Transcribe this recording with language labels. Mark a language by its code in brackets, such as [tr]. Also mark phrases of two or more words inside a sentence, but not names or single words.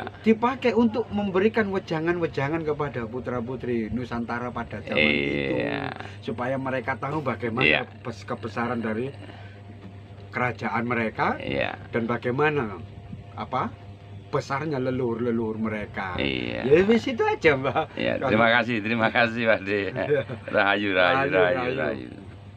[id] dipakai untuk memberikan wejangan-wejangan kepada putra-putri Nusantara pada zaman itu, Iya. supaya mereka tahu bagaimana Iya. kebesaran dari kerajaan mereka Iya. dan bagaimana besarnya leluhur-leluhur mereka. Iya. [jv] Ya wis [id] itu aja, Mbak. Ya, Kalau- terima kasih Pak De. Rahayu, rahayu, Rahayu, rahayu, rahayu. rahayu.